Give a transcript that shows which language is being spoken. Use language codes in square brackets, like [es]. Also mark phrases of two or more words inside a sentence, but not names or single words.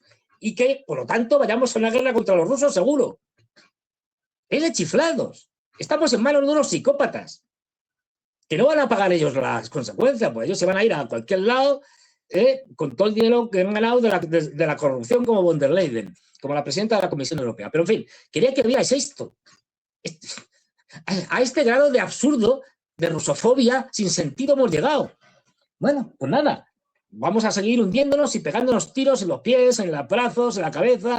[es] Y que, por lo tanto, vayamos a una guerra contra los rusos seguro. Es de chiflados. Estamos en manos de unos psicópatas que no van a pagar ellos las consecuencias, pues ellos se van a ir a cualquier lado con todo el dinero que han ganado de la corrupción, como von der Leyen, como la presidenta de la Comisión Europea. Pero, en fin, quería que veáis esto. A este grado de absurdo, de rusofobia, sin sentido hemos llegado. Bueno, pues nada, vamos a seguir hundiéndonos y pegándonos tiros en los pies, en los brazos, en la cabeza.